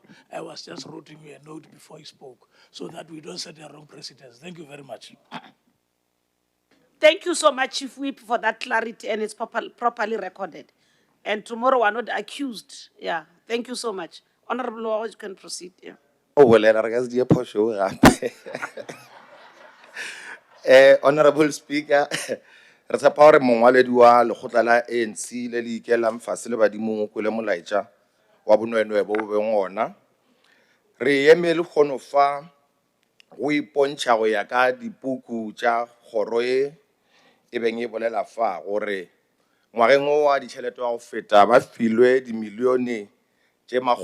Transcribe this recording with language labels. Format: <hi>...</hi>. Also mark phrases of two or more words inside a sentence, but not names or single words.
<en>I was just writing you a note before he spoke so that we don't set a wrong precedence. Thank you very much. Thank you so much, Chief Whip, for that clarity, and it's properly recorded. And tomorrow we're not accused. Yeah, thank you so much. Honorable Law, you can proceed. Yeah.</en> <nso>o bolela re ka se die phošo gape</nso> <en>honorable speaker</en> <nso>re tshepa gore mongwaledi wa lekgotla la ANC le le ikelang fase le badimong o kwele molaetša wa bonwenwe bo beng ona re eme le kgono fa go ipontšha go ya ka dipuku tša kgoro e beng e bolela fa gore ngwageng o wa ditšhelete wa go feta ba filwe dimilione tše</nso>